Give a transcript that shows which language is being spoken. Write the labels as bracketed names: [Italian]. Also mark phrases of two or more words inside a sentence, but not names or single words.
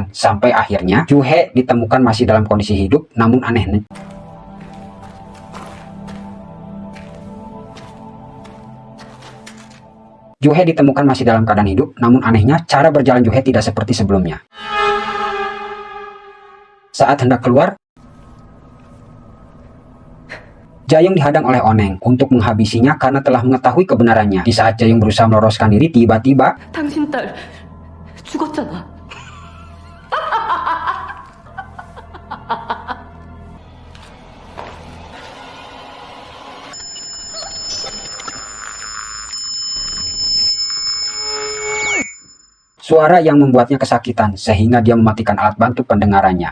[Indonesian] Sampai akhirnya, Ju-hee ditemukan masih dalam kondisi hidup, namun anehnya Ju-hee ditemukan masih dalam keadaan hidup, namun anehnya cara berjalan Ju-hee tidak seperti sebelumnya. Saat hendak keluar, Jae-yong dihadang oleh Oneng untuk menghabisinya karena telah mengetahui kebenarannya. Di saat Jae-yong berusaha meloloskan diri, tiba-tiba [Korean] 당신 딸 죽었잖아. [Indonesian] suara yang membuatnya kesakitan sehingga dia mematikan alat bantu pendengarannya.